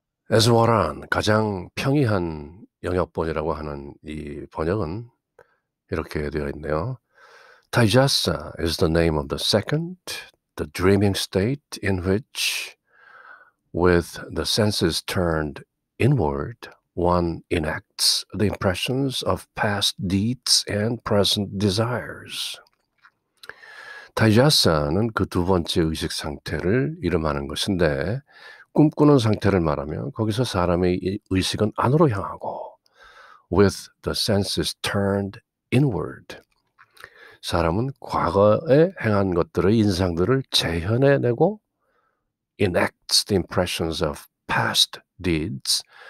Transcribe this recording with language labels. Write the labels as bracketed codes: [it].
[ko] 에스워란 가장 평이한 영역본이라고 하는 이 번역은 이렇게 되어 있네요. [en] Taijasa is the name of the second, the dreaming state in which, with the senses turned inward, one enacts the impressions of past deeds and present desires. [ko] 타이자사는 그 두 번째 의식 상태를 이름하는 것인데, 꿈꾸는 상태를 말하면 거기서 사람의 의식은 안으로 향하고 [en] with the senses turned inward. [ko] 사람은 과거에 행한 것들의 인상들을 재현해내고 [en] enacts the impressions of past deeds.